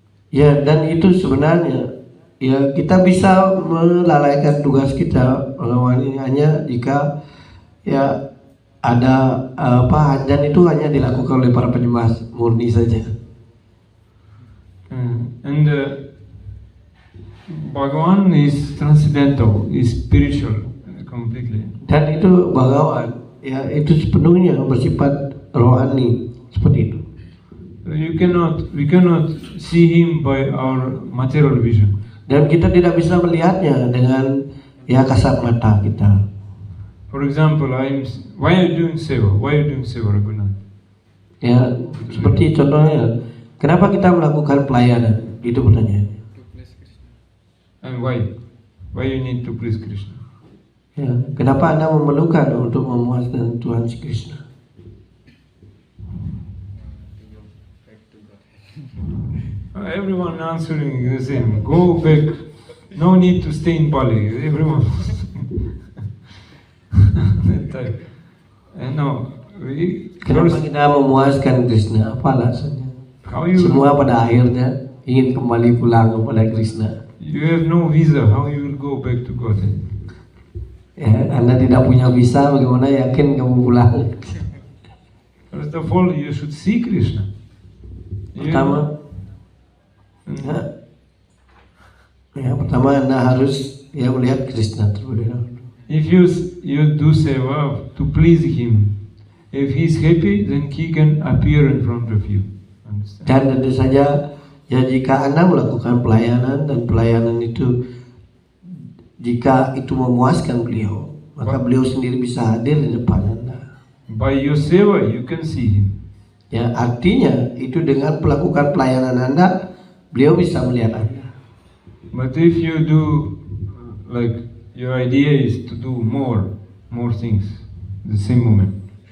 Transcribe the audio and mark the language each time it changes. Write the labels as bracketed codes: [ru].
[id] Ya, dan itu sebenarnya ya kita bisa melalaikan tugas kita melawan ini hanya jika ya ada dan itu hanya dilakukan oleh para penyembah murni saja. [en] And Bhagavan is transcendental, is spiritual completely. [id] Dan itu Bhagawan ya itu sepenuhnya bersifat rohani seperti itu. [en] We cannot see him by our material vision. [id] Dan kita tidak bisa melihatnya dengan ya kasat mata kita. [en] For example, why are you doing seva? Why are you doing seva, Raghunath? [id] Ya, seperti contohnya, kenapa kita melakukan pelayanan? Itu pertanyaannya. [en] To please Krishna. And why? Why you need to please Krishna? [id] Ya, kenapa Anda memerlukan untuk memuaskan Tuhan si Krishna? [en] Everyone answering the same. Go back. No need to stay in Pali. Everyone. That type. And now, [id] Kenapa kita memuaskan Krishna? Apa alasannya? [en] how you [id] Semua pada akhirnya ingin kembali pulang kepada Krishna. [en] you have no visa? How you will go back to Godhead? [id] Ya, Anda tidak punya visa, bagaimana yakin kamu pulang? [en] First of all, you should see Krishna. [id] Pertama, pertama Anda harus ya melihat Krishna terlebih dahulu. [en] If you do seva to please Him, if He is happy, then He can appear in front of you. Understand? [id] Dan tentu saja ya jika Anda melakukan pelayanan dan pelayanan itu jika itu memuaskan beliau, maka beliau sendiri bisa hadir di depan Anda. [en] By your seva, you can see Him. [id] Ya, artinya itu dengan melakukan pelayanan Anda, beliau bisa melihat Anda. [en] But if you do, like your idea is to do more things, the same moment.